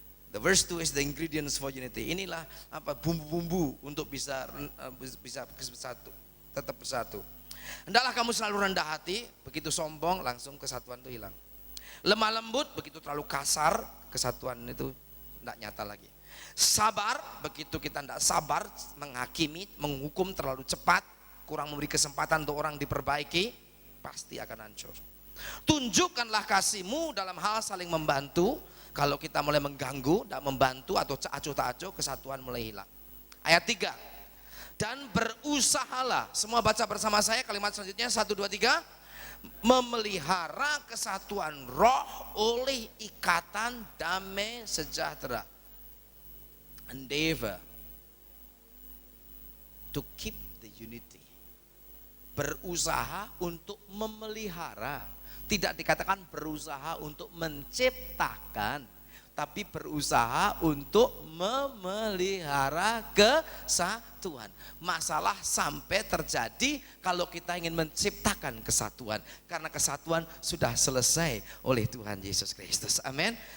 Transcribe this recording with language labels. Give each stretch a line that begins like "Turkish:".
English: The verse 2 is the ingredients for unity.
Indonesian: Inilah bumbu-bumbu untuk bisa bersatu, tetap bersatu. Hendaklah kamu selalu rendah hati. Begitu sombong langsung kesatuan itu hilang. Lemah lembut, begitu terlalu kasar kesatuan itu tidak nyata lagi. Sabar, begitu kita tidak sabar, menghakimi, menghukum terlalu cepat, kurang memberi kesempatan untuk orang diperbaiki, pasti akan hancur. Tunjukkanlah kasihmu dalam hal saling membantu. Kalau kita mulai mengganggu, tidak membantu atau acuh tak acuh, kesatuan mulai hilang. Ayat 3. Dan berusahalah, semua baca bersama saya kalimat selanjutnya, 1, 2, 3. Memelihara kesatuan roh oleh ikatan damai sejahtera.
English: Endeavor to keep the unity.
Indonesian: Berusaha untuk memelihara. Tidak dikatakan berusaha untuk menciptakan, tapi berusaha untuk memelihara kesatuan. Masalah sampai terjadi kalau kita ingin menciptakan kesatuan, karena kesatuan sudah selesai oleh Tuhan Yesus Kristus. Amin.